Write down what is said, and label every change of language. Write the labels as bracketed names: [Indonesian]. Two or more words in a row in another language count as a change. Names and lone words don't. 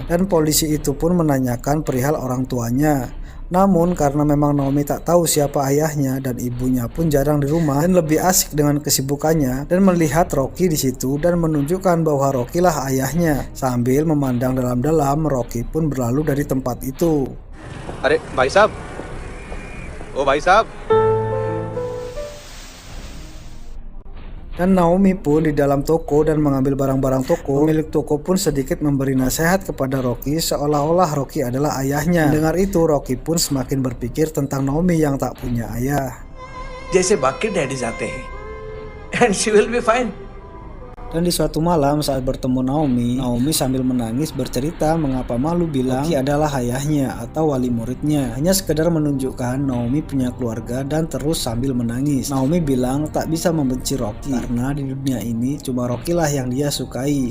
[Indonesian] Dan polisi itu pun menanyakan perihal orang tuanya. Namun karena memang Naomi tak tahu siapa ayahnya dan ibunya pun jarang di rumah dan lebih asik dengan kesibukannya, dan melihat Rocky di situ dan menunjukkan bahwa Rocky lah ayahnya. Sambil memandang dalam-dalam, Rocky pun berlalu dari tempat itu. [Hindi] अरे भाई साहब, ओ भाई साहब. [Indonesian] Dan Naomi pun di dalam toko dan mengambil barang-barang toko. Pemilik toko pun sedikit memberi nasihat kepada Rocky seolah-olah Rocky adalah ayahnya. Dengar itu, Rocky pun semakin berpikir tentang Naomi yang tak punya ayah. [Hindi] जैसे बाकी डैडीज आते हैं [English] and she will be fine. [Indonesian] Dan di suatu malam saat bertemu Naomi sambil menangis bercerita mengapa malu bilang Rocky adalah ayahnya atau wali muridnya. Hanya sekedar menunjukkan Naomi punya keluarga dan terus sambil menangis. Naomi bilang tak bisa membenci Rocky karena di dunia ini cuma Rocky lah yang dia sukai.